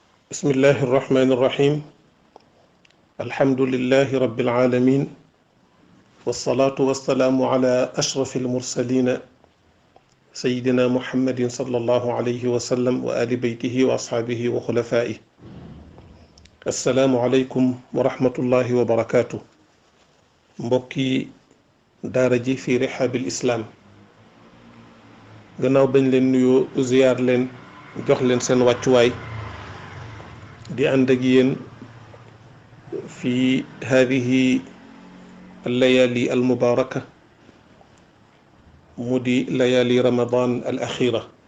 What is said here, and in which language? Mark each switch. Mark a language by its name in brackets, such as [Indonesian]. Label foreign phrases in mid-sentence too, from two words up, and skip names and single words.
[Arabic] بسم الله الرحمن الرحيم الحمد لله رب العالمين والصلاة والسلام على أشرف المرسلين سيدنا محمد صلى الله عليه وسلم وآل بيته وأصحابه وخلفائه السلام عليكم ورحمة الله وبركاته [Wolof] mbokki daara ji [Arabic] في رحاب الإسلام [Wolof] gannaaw bañ leen nuyoo ziyaar leen jox leen seen wàccuwaay di ànd ak yéen [Arabic] في هذه الليالي المباركة [Wolof] mu di [Arabic] ليالي رمضان الأخيرة